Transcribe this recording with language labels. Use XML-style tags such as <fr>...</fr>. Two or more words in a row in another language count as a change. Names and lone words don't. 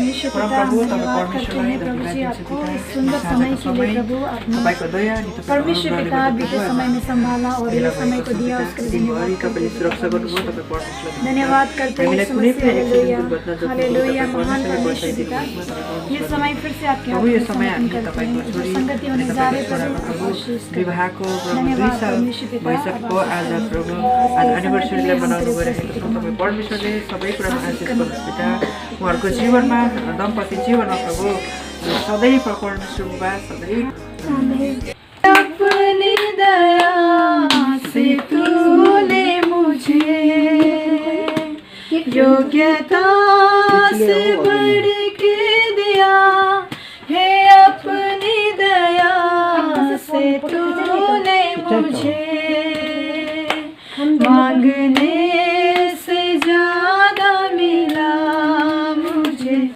<hi>पिता हम धन्यवाद करते हैं प्रभु जी आपको इस सुंदर समय के लिए प्रभु आपने परमेश्वर पिता बीते समय में संभाला और ये समय को दिया उसके लिए धन्यवाद करते हैं। हालेलुया महान परमेश्वर पिता ये समय फिर से आपके हाथ में करते हैं जो संगति होने जा रहे प्रभु आशीष</hi> <ne>विवाहको वैशाखको आज प्रभु आज एनिभर्सरीलाई मनाउनु गइरहेको छौँ। तपाईँ परमेश्वरले सबै कुरामा आशिष गर्नुहोस् पिता। उहाँहरूको जीवनमा दम्पति जीवनमा प्रभु सधैँ परमेश्वर बुबा सधैँ</ne> <hi>अपनी दया से तूने मुझे योग्यता से बढ़ के दिया है, अपनी दया से तूने मुझे मांगने से ज्यादा मिला मुझे।</hi>